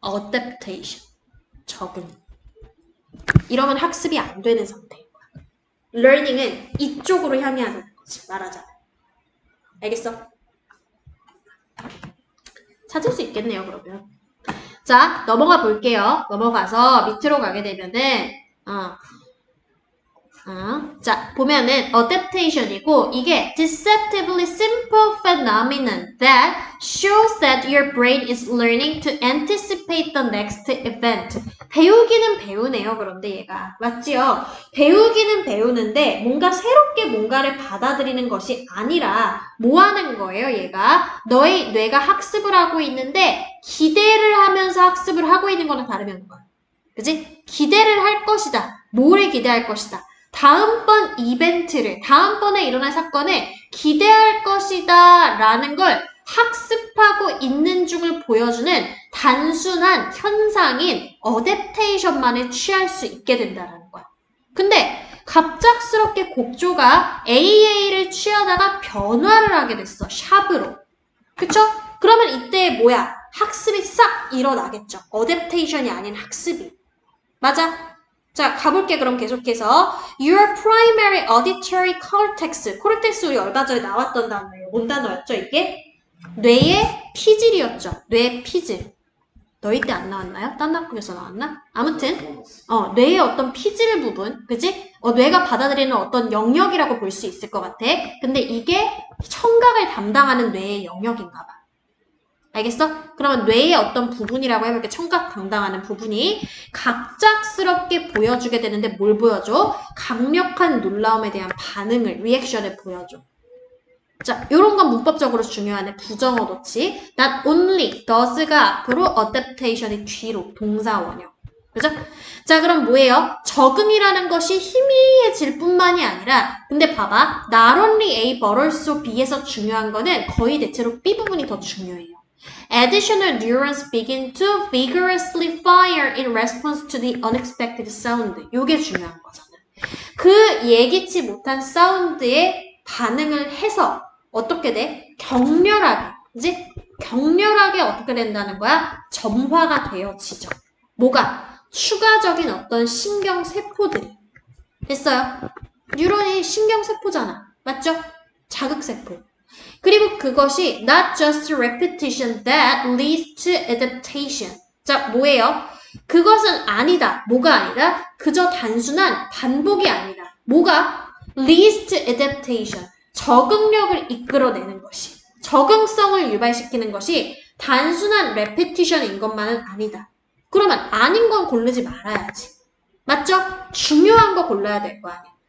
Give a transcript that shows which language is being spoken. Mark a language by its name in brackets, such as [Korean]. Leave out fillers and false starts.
[Korean] adaptation. 적응. 이러면 학습이 안 되는 상태인 거야. learning은 이쪽으로 향해야 되는 거지. 말하자면. 알겠어? 찾을 수 있겠네요, 그러면. 자, 넘어가 볼게요. 넘어가서 밑으로 가게 되면은, 자, 보면은 adaptation이고 이게 [English] deceptively simple phenomenon that shows that your brain is learning to anticipate the next event. [Korean] 배우기는 배우네요. 그런데 얘가 맞지요? 배우기는 배우는데 뭔가 새롭게 뭔가를 받아들이는 것이 아니라 뭐 하는 거예요? 얘가 너의 뇌가 학습을 하고 있는데 기대를 하면서 학습을 하고 있는 거랑 다름이 없는 거야. 그지? 기대를 할 것이다. 뭐를 기대할 것이다. 다음번 이벤트를, 다음번에 일어날 사건을 기대할 것이다 라는 걸 학습하고 있는 중을 보여주는 단순한 현상인 어댑테이션만을 취할 수 있게 된다는 거야. 근데 갑작스럽게 곡조가 AA를 취하다가 변화를 하게 됐어. 샵으로. 그쵸? 그러면 이때 뭐야? 학습이 싹 일어나겠죠. 어댑테이션이 아닌 학습이. 맞아? 자, 가볼게. 그럼 계속해서 [English] Your primary auditory cortex. [Korean] 코르텍스 우리 얼마 전에 나왔던 단어예요. 뭔 단어였죠, 이게? 뇌의 피질이었죠. 뇌의 피질. 너희 때 안 나왔나요? 딴 학교에서 나왔나? 아무튼 뇌의 어떤 피질 부분, 그지? 뇌가 받아들이는 어떤 영역이라고 볼 수 있을 것 같아. 근데 이게 청각을 담당하는 뇌의 영역인가 봐. 알겠어? 그러면 뇌의 어떤 부분이라고 해볼게. 청각 담당하는 부분이 갑작스럽게 보여주게 되는데 뭘 보여줘? 강력한 놀라움에 대한 반응을, 리액션을 보여줘. 자, 요런 건 문법적으로 중요하네. 부정어 넣지. [English] Not only, [Korean] does가 앞으로, adaptation이 뒤로, 동사 원형. 그죠? 자, 그럼 뭐예요? 적응이라는 것이 희미해질 뿐만이 아니라 근데 봐봐. [English] Not only A, but also B [Korean] 에서 중요한 거는 거의 대체로 B 부분이 더 중요해요. [English] Additional neurons begin to vigorously fire in response to the unexpected sound. [Korean] 요게 중요한 거잖아. 그 예기치 못한 사운드에 반응을 해서 어떻게 돼? 격렬하게, 그지? 격렬하게 어떻게 된다는 거야? 점화가 되어지죠. 뭐가? 추가적인 어떤 신경세포들이. 됐어요? 뉴런이 신경세포잖아. 맞죠? 자극세포. 그리고 그것이 [English] not just repetition that leads to adaptation. [Korean] 자, 뭐예요? 그것은 아니다. 뭐가 아니다? 그저 단순한 반복이 아니다. 뭐가? [English] leads to adaptation. [Korean] 적응력을 이끌어내는 것이. 적응성을 유발시키는 것이 단순한 repetition인 것만은 아니다. 그러면 아닌 건 고르지 말아야지. 맞죠? 중요한 거 골라야 될 거 아니야.